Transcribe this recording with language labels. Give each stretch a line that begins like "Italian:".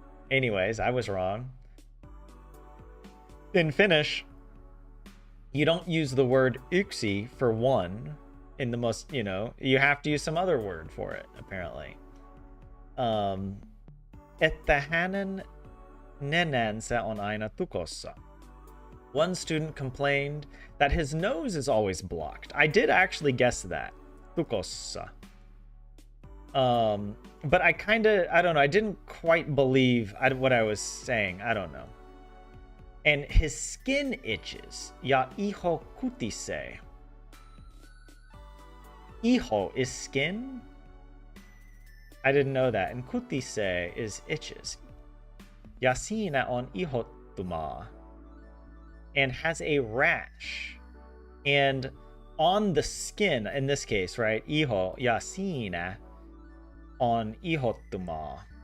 English: Anyways, I was wrong. In Finnish, you don't use the word yksi for one in the most, you have to use some other word for it, apparently.
Finnish: Että hänen nenänsä on aina tukossa.
English: One student complained that his nose is always blocked. I did actually guess that. Tukossa. But I don't know, I didn't quite believe what I was saying. I don't know. And his skin itches.
Finnish: Ja iho kutisee.
English: Iho is skin? I didn't know that. And kutisee is itches.
Finnish: Ja siinä on ihottumaa.
English: And has a rash. And on the skin, in this case, right?
Finnish: Iho ja siinä on ihottumaa.